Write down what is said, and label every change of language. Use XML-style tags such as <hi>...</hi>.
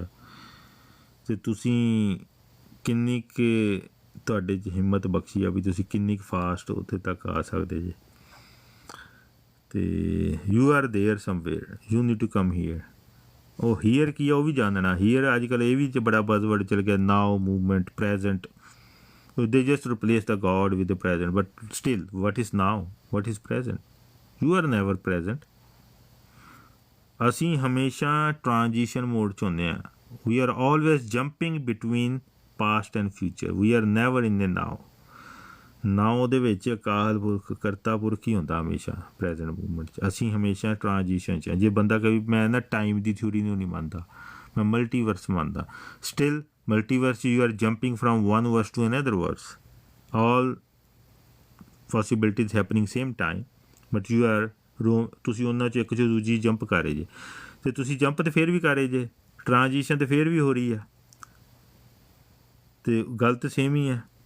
<pa>ਅਤੇ ਤੁਸੀਂ ਕਿੰਨੀ ਕੁ ਤੁਹਾਡੇ 'ਚ ਹਿੰਮਤ ਬਖਸ਼ੀ ਆ ਵੀ ਤੁਸੀਂ ਕਿੰਨੀ ਕੁ ਫਾਸਟ ਉੱਥੇ ਤੱਕ ਆ ਸਕਦੇ ਜੇ।</pa> <en>ਅਤੇ you are there somewhere, you need to come here.</en> <pa>ਉਹ ਹੀਅਰ ਕੀ ਆ ਉਹ ਵੀ ਜਾਣਨਾ। ਹੀਅਰ ਅੱਜ ਕੱਲ੍ਹ ਇਹ ਵੀ 'ਚ ਬੜਾ ਬਜ਼ਵਰਡ ਚੱਲ ਗਿਆ, ਨਾਓ, movement, present.</pa> <en>They just replace the God with the present, but still, what is now? What is present? You are never present.</en> <pa>ਅਸੀਂ ਹਮੇਸ਼ਾ ਟ੍ਰਾਂਜੀਸ਼ਨ ਮੋਡ 'ਚ ਹੁੰਦੇ ਹਾਂ।</pa> <en>We are always jumping between past and future. We are never in the now.</en> <pa>Now ਦੇ ਵਿੱਚ ਅਕਾਲ ਪੁਰਖ, ਕਰਤਾ ਪੁਰਖ ਹੀ ਹੁੰਦਾ ਹਮੇਸ਼ਾ ਪ੍ਰੈਜੈਂਟ ਮੂਵਮੈਂਟ 'ਚ। ਅਸੀਂ ਹਮੇਸ਼ਾ ਟ੍ਰਾਂਜੀਸ਼ਨ 'ਚ। ਜੇ ਬੰਦਾ ਕਹੇ ਮੈਂ ਨਾ ਟਾਈਮ ਦੀ ਥਿਊਰੀ ਨੂੰ ਨਹੀਂ ਮੰਨਦਾ, ਮੈਂ ਮਲਟੀਵਰਸ ਮੰਨਦਾ, still</pa> <en>multiverse, you are jumping from one verse to another verse, all possibilities happening same time, but you are</en> <pa>ਤੁਸੀਂ ਉਹਨਾਂ 'ਚ ਇੱਕ 'ਚ ਦੂਜੀ ਜੰਪ ਕਰ ਰਹੇ ਜੇ, ਅਤੇ ਤੁਸੀਂ ਜੰਪ ਤਾਂ ਫਿਰ ਵੀ ਕਰ ਰਹੇ ਜੇ, ਟ੍ਰਾਂਜੀਸ਼ਨ ਤਾਂ ਫਿਰ ਵੀ ਹੋ ਰਹੀ ਆ, ਅਤੇ ਗੱਲ ਤਾਂ ਸੇਮ ਹੀ ਆ।</pa>